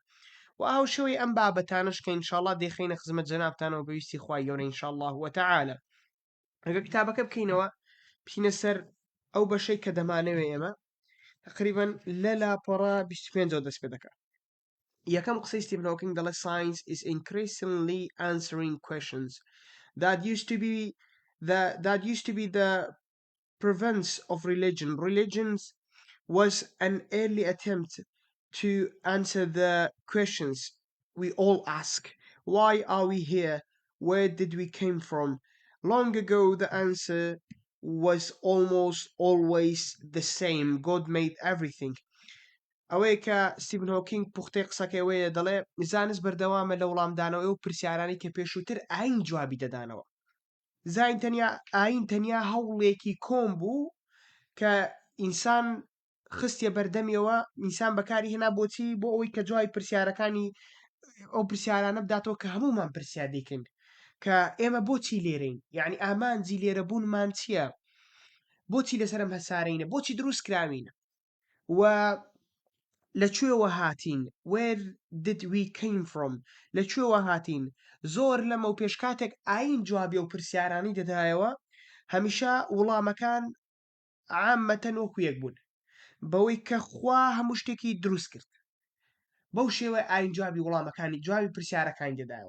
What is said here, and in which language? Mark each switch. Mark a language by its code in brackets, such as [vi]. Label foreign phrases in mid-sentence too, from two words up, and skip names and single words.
[ckb] و هاوشێوەی ئەم بابەتانەش کە ئینشاءڵڵا دێخینە خزمەت جەنابتانەوە بەویستی خوای گەورە [ar] ئینشاءڵڵاه وتەعالە. [ckb] ئەگەر کتابەکە بکەینەوە بچینە سەر ئەو بەشەی کە دەمانەوێ ئێمە تقریبا لە لاپەڕە 25 دەست پێ دەکات. یەکەم قسەی ستیڤن هۆکینگ دەڵێ [en] science is increasingly answering questions that used to be the province of religion. Religions was an early attempt to answer the questions we all ask. Why are we here? Where did we came from? Long ago, the answer was almost always the same. God made everything. [ckb] ئەوەیە کە ستیڤن هۆکینگ پوختەی قسەکەی ئەوەیە دەڵێ زانست بەردەوامە لە وەڵامدانەوەی و پرسیارانی کە پێشووتر ئاین جوابی دەدانەوە. ئاین تەنیا هەوڵێکی کۆم بوو کە ئینسان خستیە بەردەمیەوە ئینسان بەکاری هێنا بۆچی بۆ ئەوەی کە جوای پرسیارەکانی ئەو پرسیارانە بداتەوە کە هەمومان پرسیار دەکەین کە ئێمە بۆچی لێرەین؟ یعنی ئامانجی لێرە بوونمان چییە؟ بۆچی لەسەرم هەسارەینە؟ بۆچی دروست کراوینە؟ و لەکوێوە هاتین؟ [en] Where did we came from؟ [ckb] لەکوێوە هاتین؟ زۆر لەمە و پێشکاتێک ئاین جوابی ئەو پرسیارانی دەدایەوە هەمیشە وەڵامەکان عامەتەن وەکو یەک بوون بەوەی کە خوا هەموو شتێکی دروست کرد. بەو شێوە ئاین جوابی وەڵامەکانی جوابی پرسیارەکانی دەدایەوە.